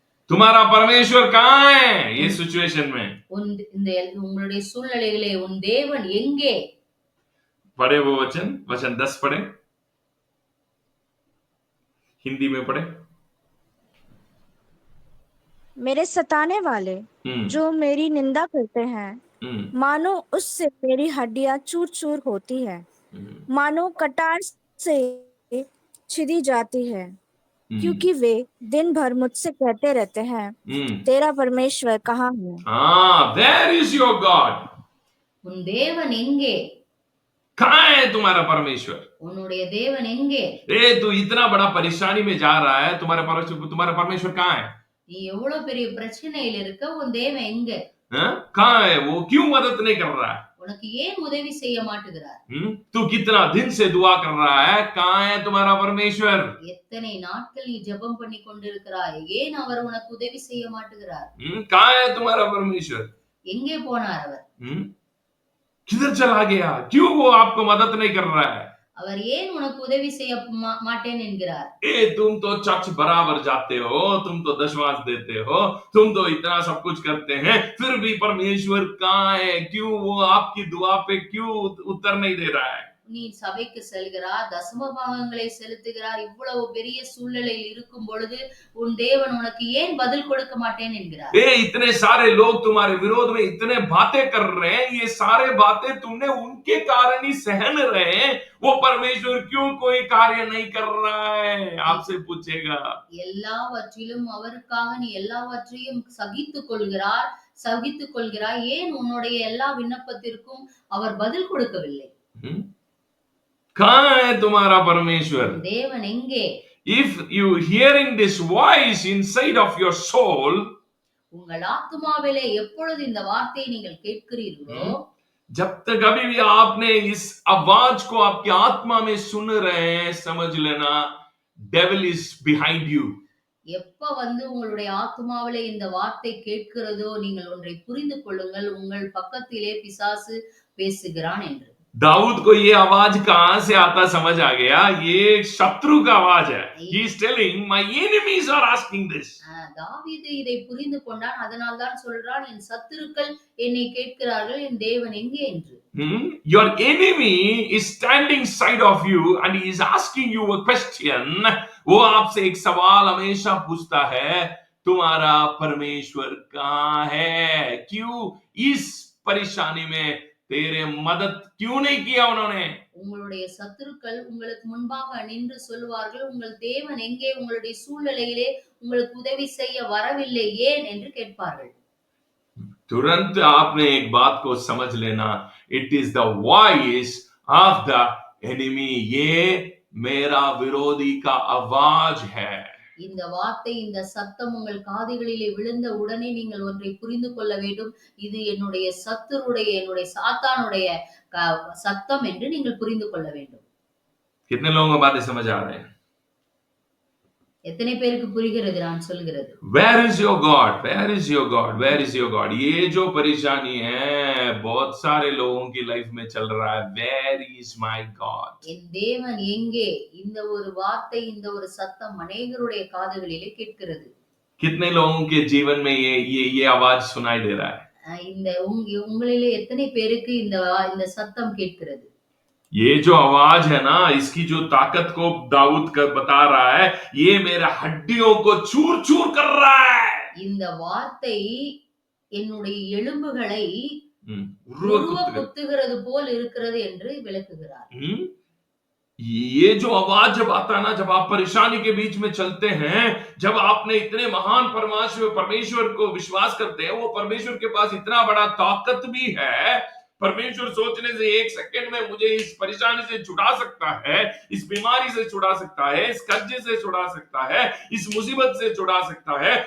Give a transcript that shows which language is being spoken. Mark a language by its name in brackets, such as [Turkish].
[Hindi] तुम्हारा परमेश्वर कहाँ है ये सिचुएशन में? [Tamil] உங்களுடைய சூழ்நிலையிலே உன் தேவன் எங்கே? [Hindi] पढ़े वो वचन 10 पढ़े, हिंदी में पढ़े. मेरे सताने वाले जो मेरी निंदा करते हैं, मानो उससे मेरी हड्डियां चूर चूर होती है, मानो कटार से छिदी जाती है, क्योंकि वे दिन भर मुझसे कहते रहते हैं, तेरा परमेश्वर कहाँ है? [English] Where is your God? [Tamil] उन देवन एंगे? [Hindi] कहाँ है तुम्हारा परमेश्वर? [Tamil] उन्नुடைய देवन एंगे? [Hindi] तू इतना बड़ा परेशानी में जा रहा है, तुम्हारा परमेश्वर कहाँ है? [Tamil] நீ எவ்வளவு பெரிய பிரச்சனையில இருக்க, உன் தேவன் எங்க? [Hindi] कहाँ है वो? क्यों मदद नहीं कर रहा है? [Tamil] உனக்கு ஏன் உதவி செய்ய மாட்டேங்கிறார்? [Hindi] तू कितना दिन से दुआ कर रहा है, कहाँ है तुम्हारा परमेश्वर? [Tamil] எத்தனை நாட்கள் நீ ஜெபம் பண்ணி கொண்டிருக்கிறாய், ஏன் அவர் உனக்கு உதவி செய்ய மாட்டேங்கிறார்? [Hindi] कहाँ है तुम्हारा परमेश्वर? [Tamil] எங்கே போனார் அவர்? [Hindi] किधर चला गया? क्यों वो आपको मदद नहीं कर रहा है? [Tamil] அவர் ஏன் உனக்கு உதவி செய்ய மாட்டேன் என்கிறார்? [Hindi] तुम तो चर्च बराबर जाते हो, तुम तो दशमांश देते हो, तुम तो इतना सब कुछ करते हैं, फिर भी परमेश्वर कहाँ है? क्यों वो आपकी दुआ पे क्यों उत्तर नहीं दे रहा है? [Tamil] நீ சபைக்கு செல்கிறார், தசம பாகங்களை செலுத்துகிறார், இவ்வளவு பெரிய சூழ்நிலையில் இருக்கும் பொழுது உன் தேவன் உனக்கு ஏன் பதில் கொடுக்க மாட்டேன் என்கிறார்? [Hindi] इतने सारे लोग तुम्हारे विरोध में इतने बातें कर रहे हैं, ये सारे बातें तुमने उनके कारण ही सहन रहे, वो परमेश्वर क्यों कोई कार्य नहीं कर रहा है? आपसे पूछेगा. [Tamil] எல்லாவற்றிலும் அவருக்காக நீ எல்லாவற்றையும் சகித்துக் கொள்கிறாய், ஏன் உன்னுடைய எல்லா விண்ணப்பத்திற்கும் அவர் பதில் கொடுக்கவில்லை? [Hindi] कहाँ है तुम्हारा परमेश्वर? [Tamil] देवन एंगे? [English] If you hearing this voice inside of your soul, [Tamil] உங்கள் ஆத்துமாவிலே எப்பொழுது இந்த வார்த்தையை நீங்கள் கேட்கிறீர்களோ, [Hindi] जब तक अभी भी आपने इस आवाज को आपकी आत्मा में सुन रहे हैं, समझ लेना [English] devil is behind you. [Tamil] எப்ப வந்து உங்களுடைய ஆத்துமாவிலே இந்த வார்த்தை கேட்கிறதோ, நீங்கள் ஒன்றை புரிந்து கொள்ளுங்கள், உங்கள் பக்கத்திலே பிசாசு பேசுகிறான் என்று. [Hindi] दाऊद को ये आवाज कहां से आता समझ आ गया, ये शत्रु का आवाज है. [English] He is telling my enemies are asking this. [Tamil] தாவீது இதை புரிந்து கொண்டான், அதனால் தான் சொல்றான், என் சத்துருக்கள் என்னை கேட்கிறார்கள், என் தேவன் எங்கே என்று. [English] Your enemy is standing side of you and he is asking you a question. [Hindi] वो आपसे एक सवाल हमेशा पूछता है, तुम्हारा परमेश्वर कहाँ है? क्यों इस परेशानी में तेरे मदद क्यों नहीं किया उन्होंने? [Tamil] உங்களுடைய சத்துருக்கள் உங்களுக்கு முன்பாக நின்று சொல்வார்கள், உங்கள் தேவன் எங்கே? உங்களுடைய சூழ்நிலையிலே உங்களுக்கு உதவி செய்ய வரவில்லை ஏன் என்று கேட்பார்கள். [Hindi] तुरंत आपने एक बात को समझ लेना, [English] it is the voice of the enemy. [Hindi] ये मेरा विरोधी का आवाज है. [Tamil] இந்த வார்த்தை, இந்த சத்தம் உங்கள் காதுகளிலே விழுந்த உடனே நீங்கள் ஒன்றை புரிந்து கொள்ள வேண்டும், இது என்னுடைய சத்துருடைய, என்னுடைய சாத்தானுடைய சத்தம் என்று நீங்கள் புரிந்து கொள்ள வேண்டும். [Hindi] कितने लोगों को बातें समझ आ रहे हैं? [Tamil] எத்தனை பேருக்கு புரிகிறது நான் சொல்கிறது? [English] Where is your God? Where is your God? Where is your God? [Hindi] ये जो परेशानी है बहुत सारे लोगों की लाइफ में चल रहा है. [English] Where is my God? [Tamil] என் தேவன் எங்கே? இந்த ஒரு வார்த்தை, இந்த ஒரு சத்தம் அநேகருடைய காதுகளிலே கேட்கிறது. [Hindi] कितने लोगों के जीवन में ये आवाज सुनाई दे रहा है? [Tamil] இந்த உங்களிலே எத்தனை பேருக்கு இந்த சத்தம் கேட்கிறது? [Hindi] ये जो आवाज है ना, इसकी जो ताकत को दाऊद कर बता रहा है, ये मेरे हड्डियों को चूर चूर कर रहा है. [Tamil] இந்த வார்த்தை என்னுடைய எலும்புகளை உருவ குத்துகிறது போல் இருக்கிறது என்று விளக்குகிறார். [Hindi] ये जो आवाज जब आता है ना, जब आप परेशानी के बीच में चलते हैं, जब आपने इतने महान परमेश्वर को विश्वास करते हैं, वो परमेश्वर के पास इतना बड़ा ताकत भी है. परमेश्वर सोचने से एक सेकंड में मुझे इस परेशानी से छुड़ा सकता है, इस बीमारी से छुड़ा सकता है, इस कर्जे से छुड़ा सकता है, इस मुसीबत से छुड़ा सकता है.